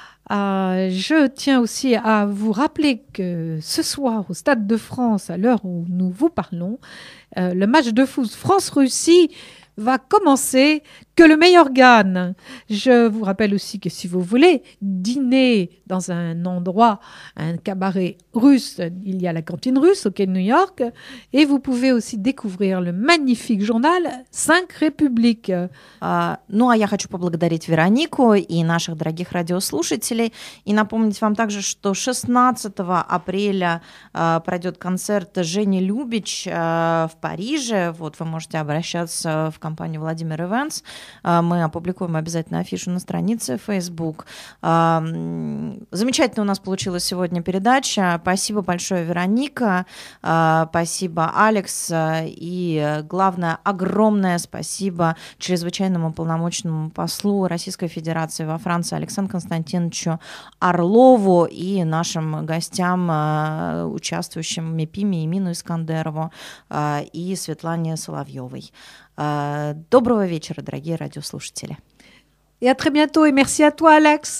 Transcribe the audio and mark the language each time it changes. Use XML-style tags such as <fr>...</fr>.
<fr>Je tiens aussi à vous rappeler que ce soir, au Stade de France, à l'heure où nous vous parlons, le match de foot France-Russie va commencer, que le meilleur gagne. Je vous rappelle aussi que si vous voulez dîner dans un endroit, un cabaret russe, il y a la cantine russe au quai de New York, et vous pouvez aussi découvrir le magnifique journal 5 Républiques.</fr> <ru>Ну, а я хочу поблагодарить Веронику и наших дорогих радиослушателей, и напомнить вам также, что 16 апреля пройдет концерт Жени Любич в Париже. Вот вы можете обращаться в компанию Владимир Events. Мы опубликуем обязательно афишу на странице Facebook. Замечательно у нас получилась сегодня передача. Спасибо большое, Вероника. Спасибо, Алекс. И главное, огромное спасибо чрезвычайному полномочному послу Российской Федерации во Франции Александру Константиновичу Орлову и нашим гостям, участвующим Мепиме, Эмину Искандерову и Светлане Соловьевой. Доброго вечера, дорогие радиослушатели.</ru> <fr>Et à très bientôt, et merci à toi, Alex.</fr>